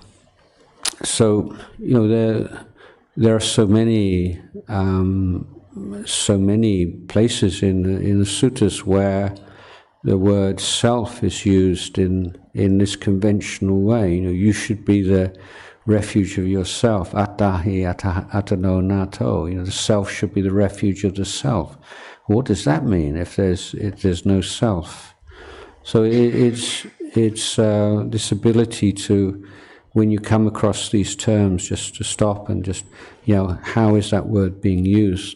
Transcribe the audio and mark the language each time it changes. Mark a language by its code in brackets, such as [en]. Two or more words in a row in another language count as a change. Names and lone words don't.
[en] So there are so many places in the suttas where the word self is used in this conventional way. You should be the refuge of yourself. [pi] Attahi atano nato. [en] The self should be the refuge of the self. What does that mean if there's no self? So it's this ability to, when you come across these terms, just to stop and just, how is that word being used?